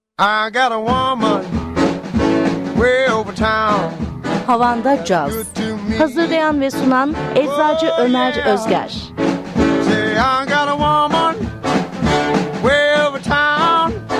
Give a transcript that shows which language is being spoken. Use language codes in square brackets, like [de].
[en] I got a woman way over town. [tr] Havanda Caz. Hazırlayan ve sunan Eczacı Ömer Özger. [en] Say I got a woman way over town.